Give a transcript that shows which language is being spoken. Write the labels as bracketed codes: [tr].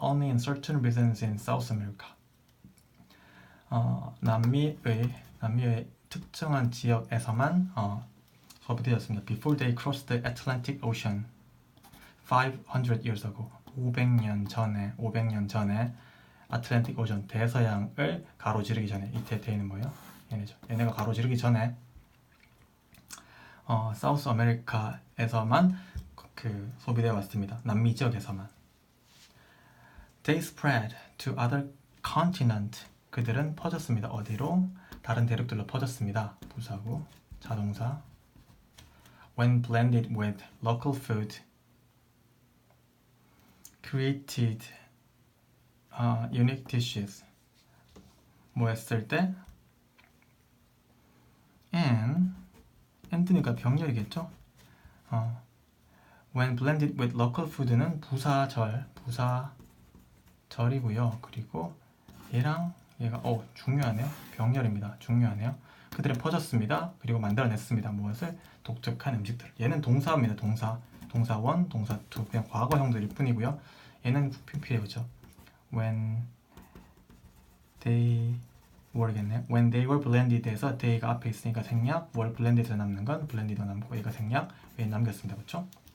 [en] Only in certain regions in South America [ko] 남미의 특정한 지역에서만 소비되었습니다. [en] Before they crossed the Atlantic Ocean 500 years ago [ko] 500년 전에 아틀란틱 오션 대서양을 가로지르기 전에 이때 대는 뭐예요? 얘네가 가로지르기 전에 사우스 아메리카에서만 소비되어 왔습니다. 남미 지역에서만. [en] They spread to other continents. [ko] 그들은 퍼졌습니다. 어디로? 다른 대륙들로 퍼졌습니다. 부사구, 자동사. [en] When blended with local food, created unique dishes. [ko] 뭐 했을 때? and니까 병렬이겠죠? [en] When blended with local food는 부사절이고요. [ko] 그리고 얘가 중요하네요. 병렬입니다. 중요하네요. 그들은 퍼졌습니다. 그리고 만들어냈습니다. 무엇을? 독특한 음식들. 얘는 동사입니다. 동사 1, 동사 2 그냥 과거형들일 뿐이고요. 얘는 PP예요. [en] When they When they [ko] were blended에서 they가 앞에 있으니까 생략, were blended에서 남는 건 blended 남고 얘가 생략, 왜 남겼습니다. 그렇죠?